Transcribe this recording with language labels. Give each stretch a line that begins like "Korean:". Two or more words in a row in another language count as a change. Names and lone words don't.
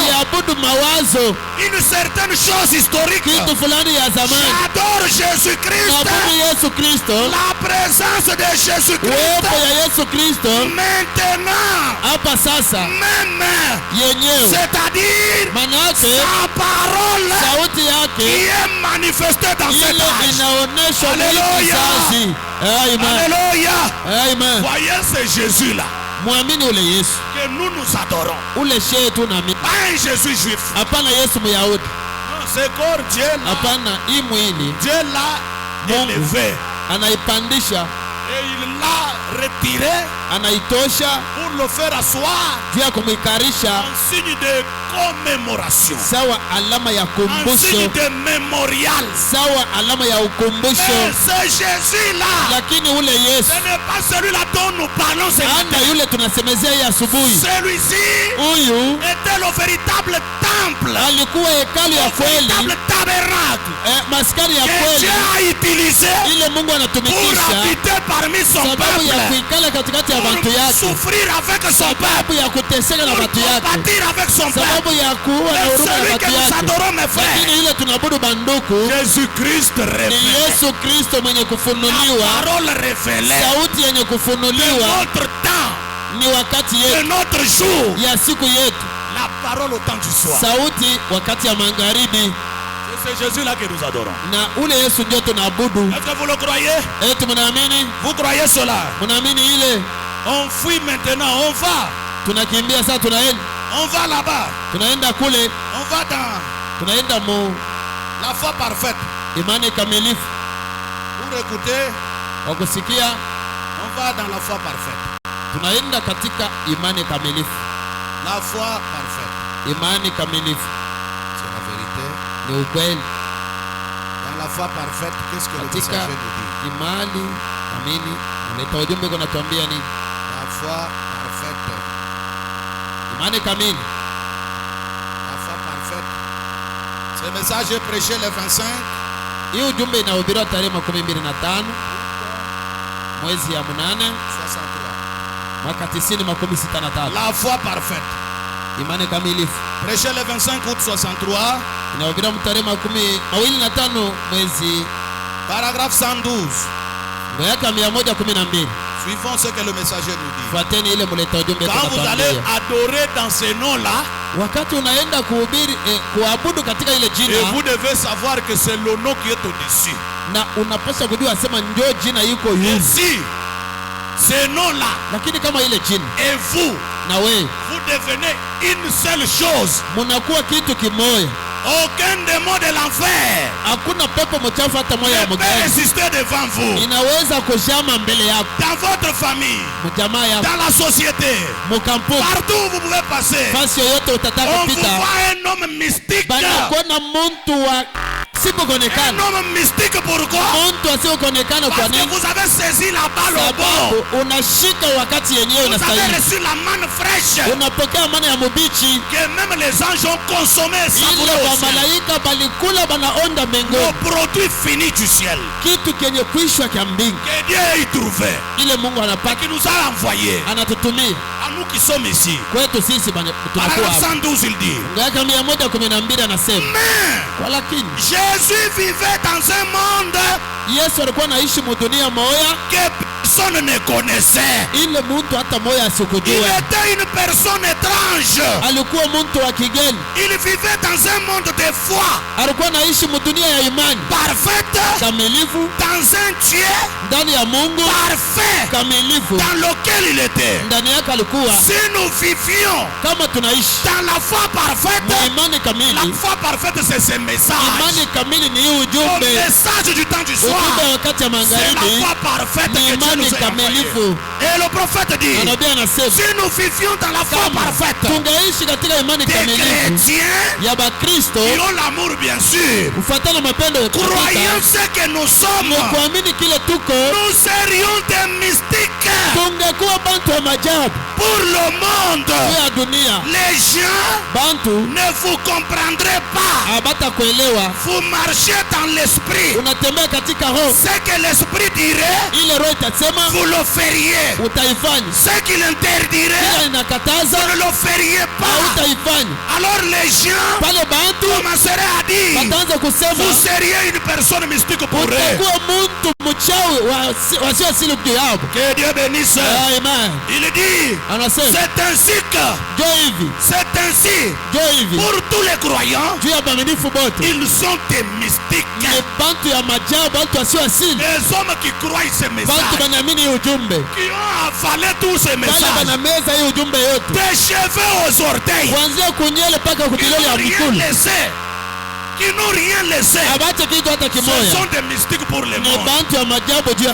Swahili: siabudu mawazo,
French: une certaine chose historique.
Swahili: kitu fulani ya zamani.
French: J'adore Jésus-Christ.
Swahili: Naabudu Yesu Kristo,
French: La présence de
Swahili: uwepo
French: Jésus-Christ.
Swahili: ya Yesu Kristo
French: Maintenant,
Swahili: hapa sasa
French: même,
Swahili: yenyewe,
French: c'est-à-dire
Swahili: manake
French: sa parole
Swahili: sauti
French: qui
Swahili: yake
French: est manifestée dans cet
Swahili: ile
French: âge.
Swahili: inaonyeshwa mwili
French: Alléluia.
Swahili: kizazi.
French: Amen. Alléluia. Amen. Voyez ce Jésus-là
Swahili: Mwamini ule Yesu,
French: que nous nous adorons.
Swahili: ule shetu na mimi.
French: Pas un Jésus juif.
Swahili: Hapana Yesu Myahudi,
French: Non, c'est corps Dieu là.
Swahili: hapana. Hii mwili
French: Dieu l'a élevé
Swahili: anaipandisha,
French: et il l'a retiré
Swahili: anaitosha
French: pour le faire asseoir
Swahili: juu ya kumwikarisha
French: en signe de commémoration,
Swahili: sawa alama ya
French: en
Swahili: kumbusho,
French: signe de mémorial.
Swahili: sawa alama ya
French: Mais
Swahili: ukumbusho.
French: ce Jésus-là,
Swahili: Lakini ule Yesu
French: ce n'est pas celui-là dont nous parlons ce
Swahili: ana
French: matin.
Swahili: yule tunasemezea hii asubuhi.
French: Celui-ci
Swahili: Huyu
French: était le véritable temple,
Swahili: alikuwa hekalu ya
French: le
Swahili: kweli,
French: véritable tabernacle
Swahili: maskani ya
French: que Dieu
Swahili: kweli
French: a utilisé
Swahili: ile Mungu
French: pour
Swahili: anatumikisha
French: habiter parmi son
Swahili: sababu ya
French: peuple,
Swahili: kuikala katikati ya watu
French: pour
Swahili: yake,
French: souffrir avec son peuple,
Swahili: sababu ya kuteseka na
French: pour
Swahili: watu yake,
French: combattre avec son peuple.
Swahili: sababu ya kuua na
French: Mais
Swahili: huruma na
French: celui que
Swahili: watu
French: nous
Swahili: yake.
French: adorons, mes frères,
Swahili: Lakini ile tunaabudu banduku
French: Jésus-Christ
Swahili: ni
French: révélé,
Swahili: Yesu Kristo mwenye
French: la
Swahili: kufunuliwa,
French: parole révélée
Swahili: sauti yenye
French: de
Swahili: kufunuliwa
French: notre temps,
Swahili: ni wakati
French: de
Swahili: yetu
French: notre jour,
Swahili: ya siku yetu,
French: la parole au temps du soir.
Swahili: sauti wakati ya magharibi,
French: C'est Jésus-là que nous adorons.
Swahili: na ule Yesu ndio tunaabudu.
French: Est-ce que vous le croyez?
Swahili: Eti mnaamini?
French: Vous croyez cela?
Swahili: Mnaamini ile?
French: On fuit maintenant, on va.
Swahili: Tunakimbia sasa,
French: On va là-bas.
Swahili: tunaenda kule,
French: On va dans
Swahili: tunaenda mu
French: la foi parfaite.
Swahili: imani kamilifu.
French: Pour écouter,
Swahili: Kwa kusikia,
French: on va dans la foi parfaite.
Swahili: tunaenda katika imani kamilifu.
French: La foi parfaite,
Swahili: Imani kamilifu
French: c'est la vérité.
Swahili: ni ukweli.
French: Dans la foi parfaite, qu'est-ce que le
Swahili: Katika
French: messager nous dit?
Swahili: imani kamili, naleta ujumbe kunatuambia nini?
French: La foi parfaite.
Swahili: Imani kamili,
French: La foi parfaite. Ce message est prêché le 25
Swahili: hii ujumbe inahubiriwa tarehe 25 mwezi ya 8
French: 63.
Swahili: mwaka 1963.
French: La foi parfaite.
Swahili: Imani kamilifu
French: Prêché le 25 août 63.
Swahili: inahubiriwa tarehe 25 mwezi
French: Paragraphe 112.
Swahili: mwaka 112.
French: Suivons ce que le messager nous dit.
Swahili: Fuateni ile mleta ujumbe
French: Quand vous allez
Swahili: kunatuambia.
French: adorer dans ce nom-là,
Swahili: Wakati unaenda kuhubiri kuabudu katika ile
French: et
Swahili: jina,
French: vous devez savoir que c'est le nom qui est au-dessus.
Swahili: na unapaswa kujua sema ndio jina iko
French: Et
Swahili: yule.
French: si ce nom-là
Swahili: Lakini kama ile jina
French: et vous,
Swahili: na wewe
French: vous devenez une seule chose,
Swahili: munakuwa kitu kimoja,
French: aucun démon de l'enfer
Swahili: hakuna pepo mchafu hata moja ya
French: ne peut
Swahili: mgeni
French: résister devant vous.
Swahili: inaweza kushama mbele yako,
French: Dans votre famille,
Swahili: mjamaa yako,
French: dans la société,
Swahili: mukampuni,
French: partout où vous pouvez passer,
Swahili: fasi yoyote utataka
French: on vous
Swahili: kupita,
French: voit un homme mystique.
Swahili: banakuona muntu wa sipokonekana.
French: Un homme mystique, pourquoi?
Swahili: Mtu asiyokonekana kwa
French: Parce que
Swahili: nini?
French: vous avez saisi la balle au bord.
Swahili: Sababu unashika wakati yenyewe
French: Vous avez
Swahili: unastahili.
French: reçu la manne fraîche
Swahili: Unapokea mana ya mubichi
French: que même les anges ont consommé et
Swahili: ile
French: savouré au ciel.
Swahili: wamalaika balikula banaonda
French: Le
Swahili: mbinguni,
French: produit fini du ciel
Swahili: kitu kenye kuishwa kya mbingu
French: que Dieu a y trouvé,
Swahili: ile Mungu anapata
French: qui nous a envoyé
Swahili: anatutumia
French: à nous qui sommes ici.
Swahili: kwetu sisi tunakuwa
French: Paragraphe
Swahili: hapa.
French: 112, il dit.
Swahili: Ngaka 112 anasema
French: Mais
Swahili: kwa lakini
French: Jésus vivait dans un monde
Swahili: Yesu alikuwa anaishi mudunia moya
French: que personne ne connaissait.
Swahili: ile mtu hata moya
French: Il
Swahili: asikujua.
French: était une personne étrange.
Swahili: Alikuwa mtu wa kigeni,
French: Il vivait dans un monde de foi
Swahili: alikuwa anaishi mudunia ya imani
French: parfaite,
Swahili: kamilifu,
French: dans un Dieu
Swahili: ndani ya Mungu
French: parfait
Swahili: kamilifu,
French: dans lequel il était.
Swahili: ndani yake alikuwa.
French: Si nous vivions
Swahili: Kama tunaishi
French: dans la foi parfaite,
Swahili: na imani
French: la
Swahili: kamili,
French: foi parfaite c'est ce message.
Swahili: imani kamili ni hii
French: Le
Swahili: ujumbe,
French: message du temps du soir,
Swahili: ujumbe wakati ya
French: c'est la
Swahili: magharibi
French: foi parfaite
Swahili: ni
French: que Dieu
Swahili: imani
French: nous a envoyée.
Swahili: kamilifu.
French: Et le prophète dit,
Swahili: Nabii anasema
French: si nous vivions dans la foi
Swahili: kama
French: parfaite
Swahili: tungeishi katika imani
French: des
Swahili: kamilifu
French: chrétiens
Swahili: ya Bakristo
French: qui ont l'amour bien sûr,
Swahili: kufuatana mapendo ya
French: croyant ce que nous sommes,
Swahili: na kuamini kile tuko,
French: nous serions des mystiques
Swahili: tungekuwa bantu wa majabu
French: pour le monde.
Swahili: juu ya dunia.
French: Les gens
Swahili: Bantu
French: ne vous comprendraient pas.
Swahili: habata kuelewa,
French: Vous marchez dans l'esprit.
Swahili: unatembea katika roho,
French: Ce que l'esprit dirait,
Swahili: ile roho itasema
French: vous le feriez.
Swahili: utaifanya,
French: Ce qu'il interdirait,
Swahili: ila inakataza
French: vous ne le feriez pas.
Swahili: hautaifanya.
French: Alors les gens
Swahili: Pale bantu
French: commenceraient à dire,
Swahili: wataanza kusema
French: vous seriez une personne mystique pour eux.
Swahili: utakuwa mtu mchawi wasio asili juu yao.
French: Que Dieu bénisse. Amen. Il dit,
Swahili: Anasema
French: c'est ainsi que,
Swahili: jo hivi
French: c'est ainsi,
Swahili: jo hivi
French: pour tous les croyants,
Swahili: juu ya waaminifu bote
French: ils sont des mystiques.
Swahili: ni bantu ya majabu, bantu wasio asili,
French: Les hommes qui croient ce
Swahili: bantu
French: message,
Swahili: banaamini hii ujumbe,
French: qui ont avalé tous ces
Swahili: wale
French: messages,
Swahili: banameza hii ujumbe yote
French: des cheveux aux orteils,
Swahili: kuanzia kunyele mpaka
French: qui
Swahili: kukilele ya
French: n'ont rien
Swahili: mikulu,
French: laissé, qui n'ont rien laissé.
Swahili: abache kitu hata
French: Ce
Swahili: kimoya,
French: sont des mystiques pour le
Swahili: ni
French: monde.
Swahili: bantu ya majabu juu ya